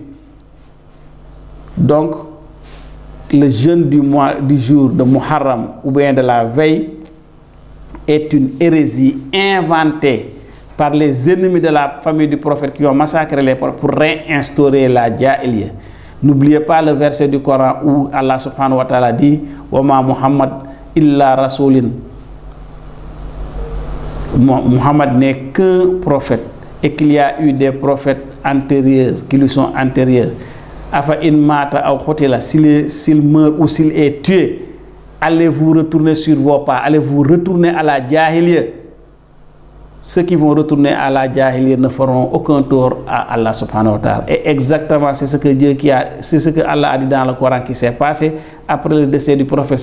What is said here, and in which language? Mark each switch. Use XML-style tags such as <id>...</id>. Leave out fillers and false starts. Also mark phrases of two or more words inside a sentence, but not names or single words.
<fr>Donc, le jeûne du jour de Muharram ou bien de la veille est une hérésie inventée par les ennemis de la famille du prophète qui ont massacré les prophètes pour réinstaurer la Jahiliya. N'oubliez pas le verset du Coran où Allah</fr> <ar>سبحانه وتعالى</ar> <fr>dit «</fr> <ar>وما محمد إلا رسول</ar> <fr>» Muhammad n'est qu'un prophète et qu'il y a eu des prophètes antérieurs qui lui sont antérieurs.</fr> <ar>أفإن مات أو قتل,</ar> <fr>s'il meurt ou s'il est tué, allez-vous retourner sur vos pas, allez-vous retourner à la Jahiliya? Ceux qui vont retourner à la Jahiliya ne feront aucun tort à Allah</fr> <ar>سبحانه وتعالى.</ar> <fr>Et exactement, c'est ce que Allah a dit dans le Coran qui s'est passé après le décès du prophète.</fr>